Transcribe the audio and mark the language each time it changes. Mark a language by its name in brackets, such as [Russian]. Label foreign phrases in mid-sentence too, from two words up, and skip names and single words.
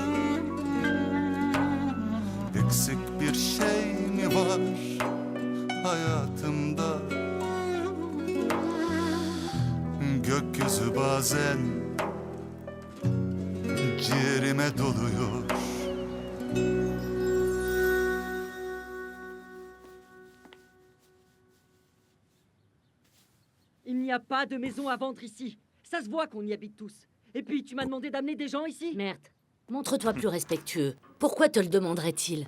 [Turkish] Eksik bir şey mi var hayatımda? Gökyüzü bazen ciğerime doluyor. [French] Il n'y a pas de maison à vendre ici. Ça se voit qu'on y habite tous. Et puis, tu m'as demandé d'amener des gens ici? Merde. Montre-toi plus respectueux. Pourquoi te le demanderait-il?